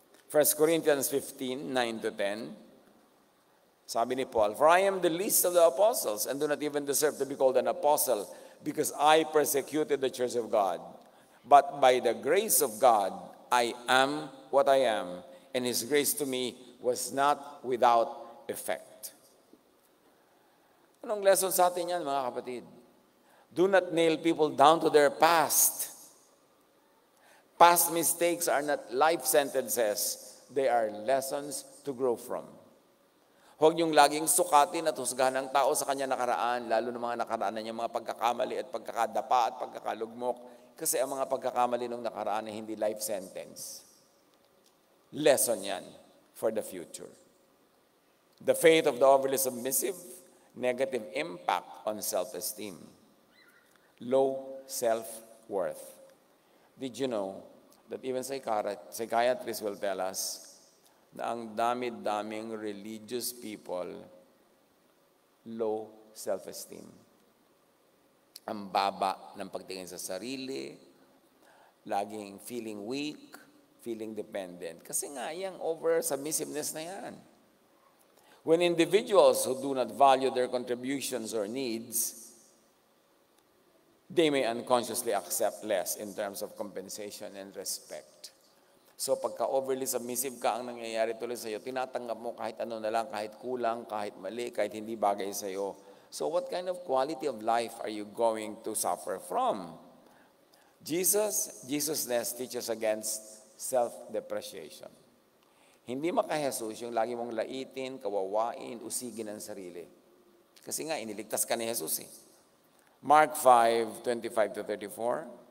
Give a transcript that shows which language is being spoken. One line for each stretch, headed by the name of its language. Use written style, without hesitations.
English: 1 Corinthians 15:9-10,
Filipino: sabi ni Paul,
English: for I am the least of the apostles and do not even deserve to be called an apostle because I persecuted the church of God. But by the grace of God, I am what I am, and His grace to me was not without effect.
Filipino: Anong lesson sa atin yan, mga kapatid?
English: Do not nail people down to their past. Past mistakes are not life sentences. They are lessons to grow from.
Filipino: Huwag niyong laging sukatin at husgahan ng tao sa kanya nakaraan, lalo na mga nakaraan na niya, mga pagkakamali at pagkakadapa at pagkakalugmok, kasi ang mga pagkakamali ng nakaraan ay hindi life sentence.
English: Lesson yan for the future. The fate of the overly submissive, negative impact on self-esteem. Low self-worth. Did you know that even psychiatrists will tell us
Filipino: na ang dami-daming
English: religious people, low self-esteem.
Filipino: Ang baba ng pagtingin sa sarili, laging
English: feeling weak, feeling dependent.
Filipino: Kasi nga, yung over-submissiveness na yan.
English: When individuals who do not value their contributions or needs, they may unconsciously accept less in terms of compensation and respect.
Filipino: So pagka
English: overly submissive
Filipino: ka, ang nangyayari tuloy sa'yo, tinatanggap mo kahit ano na lang, kahit kulang, kahit mali, kahit hindi bagay sa'yo.
English: So what kind of quality of life are you going to suffer from? Jesusness teaches against self-depreciation.
Filipino: Hindi maka-Jesus yung lagi mong laitin, kawawain, usigin ang sarili. Kasi nga, iniligtas ka ni Jesus eh. Mark 5:25-34.